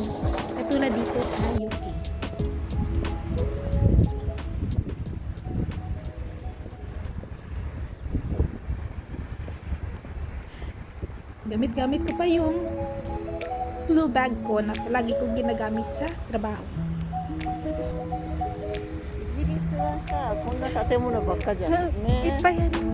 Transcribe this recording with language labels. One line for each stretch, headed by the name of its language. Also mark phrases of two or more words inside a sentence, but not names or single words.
Filipino: Katulad dito sa UK. Gamit-gamit ko pa yung blue bag ko na palagi kong ginagamit sa trabaho.
Japanese: イギリスはさ、こんな建物ばっかじゃん。ね。いっぱいある。